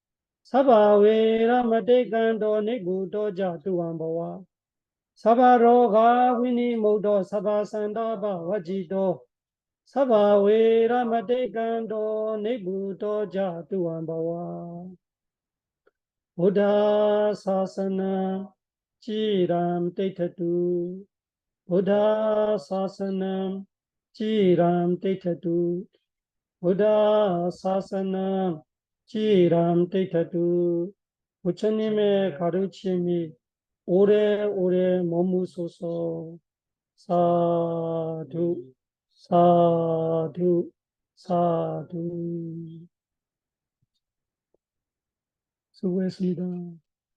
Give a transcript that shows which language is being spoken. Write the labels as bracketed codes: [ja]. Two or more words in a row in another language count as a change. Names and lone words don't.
[pi] 사바웨라마데간도 네부도 자투암바와 사바로가 위니모도 사바산다바 와지도 사바웨라마데간도 네부도 자투암바와 Buddha Sasana Chiram Tetatu Buddha Sasana Chiram Tetatu Buddha Sasana Chiram Tetatu [ko] 부처님의 가르침이 오래오래 머무소서. [pi] 사두 사두 사두 수고했습니다.